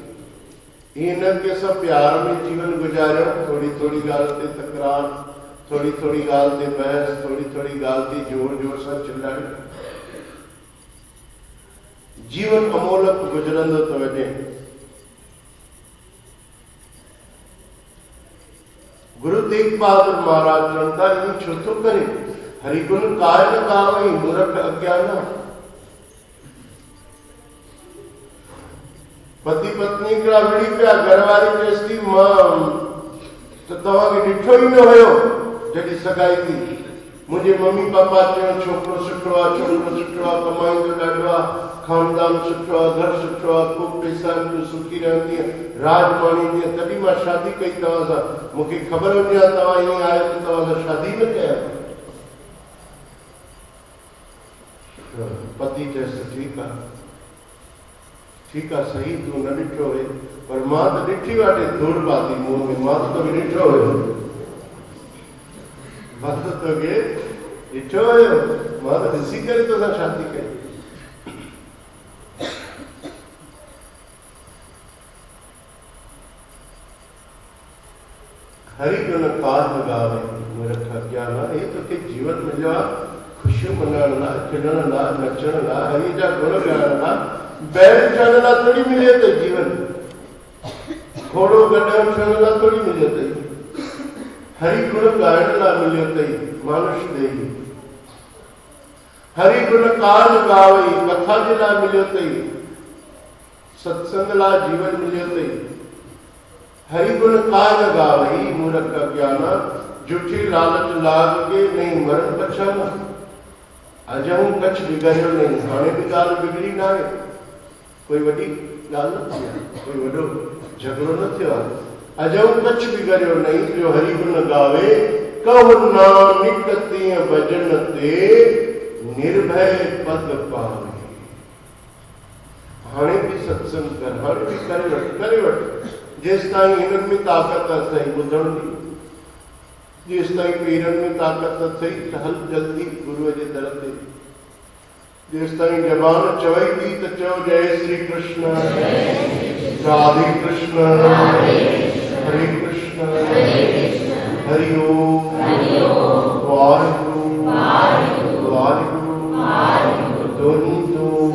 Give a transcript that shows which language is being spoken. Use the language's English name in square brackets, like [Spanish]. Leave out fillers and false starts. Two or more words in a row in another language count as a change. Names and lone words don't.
[Sindhi] ईअं न कि असां प्यार में जीवन गुज़ारियो, थोड़ी थोड़ी ॻाल्हि ते तकरार, थोड़ी थोड़ी ॻाल्हि ते बहस, थोड़ी थोड़ी ॻाल्हि ते जोर जोर सां चिल्लाइण। जीवन अमोलक गुज़रंदो थो वञे। गुरु तेग बहादुर महाराज चवनि था, ईअं छो थो करे? [Braj] हरिगुण काय न गावई, मूर्ख अज्ञान। [Sindhi] पति पत्नी हिकिड़ा विड़ी पिया, घरवारी चएसि थी मां त तव्हांखे ॾिठो ई न हुयो जॾहिं सगाई थी। मुंहिंजे मम्मी पापा चयो छोकिरो सुठो आहे, छोकिरो सुठो आहे, कमाईंदो ॾाढो आहे, खानदान सुठो आहे, घर सुठो आहे, ख़ूब पैसा तूं सुखी रहंदी, राजमानी थी, तॾहिं मां शादी कई तव्हां सां। मूंखे ख़बर हुजे हा तव्हां ईअं आहियो त तव्हां सां शादी न कयां। पति चएसि ठीकु आहे, ठीकु आहे, सही, तूं न ॾिठो हुए, पर मां त ॾिठी वाटे धूड़ पाती मुंहं में, मां त तोखे ॾिठो हुयो, मां त तोखे ॾिठो हुयो, मां त ॾिसी करे तोसां शादी कई। [Braj] हरि गुण कार गावे मूर्ख अज्ञान। [Sindhi] हे तोखे जीवन मिलियो आहे ख़ुशियूं मनाइण लाइ, खिलण लाइ, नचण लाइ, हरि जा गुण ॻाइण लाइ। बैल थियण लाइ थोड़ी मिले अथई जीवन, घोड़ो गॾण थियण लाइ थोड़ी मिले अथई, हरि गुण ॻाइण लाइ मिलियो अथई मानुष देही। [Braj] हरि गुण कार गावई, [Sindhi] कथा जे लाइ मिलियो अथई, सत्संग लाइ जीवन मिलियो अथई। [Braj] हरि गुण कार गावई मूर्ख अज्ञान, झूठी लालच लाग के नहीं मरण बचाना। अजहूं कच्छ बिगड़ियो नहीं, [Sindhi] हाणे बि ॻाल्हि बिगड़ी न आहे, कोई वॾी ॻाल्हि न थी आहे, कोई वॾो झगड़ो न थियो आहे। [Braj] अजहूं कच्छ बिगड़ियो नहीं, जो हरि गुण गावे, कहु नानक तीअं भजन ते निर्भय पद पावे। [Sindhi] हाणे बि सत्संग कर, हाणे बि करे वठ, जेसि ताईं हिननि में ताक़त अथई ॿुधण जी, जेसि ताईं पेरनि में ताक़त अथई त हल जल्दी गुरूअ जे दर ते। जेसि ताईं ज़बान चवई थी त चओ जय श्री कृष्ण, राधे कृष्ण, हरे कृष्ण, हरि ओम, वाहिगुरु वाहिगुरु, धोनी दो।